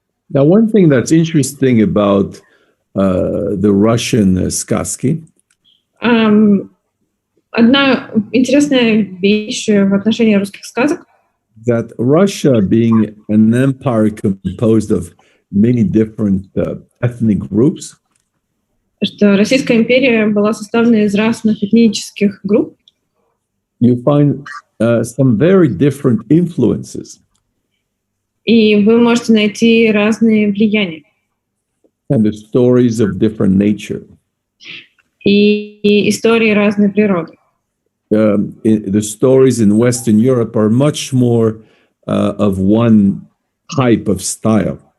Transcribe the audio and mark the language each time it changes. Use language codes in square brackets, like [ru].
[en] Now, one thing that's interesting about the Russian сказки. [ru] Одна интересная вещь в отношении русских сказок. [en] That Russia, being an empire composed of many different ethnic groups, [ru] что Российская империя была составлена из разных этнических групп. [en] You find some very different influences. [ru] И вы можете найти разные влияния. [en] And the stories of different nature. [ru] И истории разной природы. [en] The stories in Western Europe are much more of one type of style.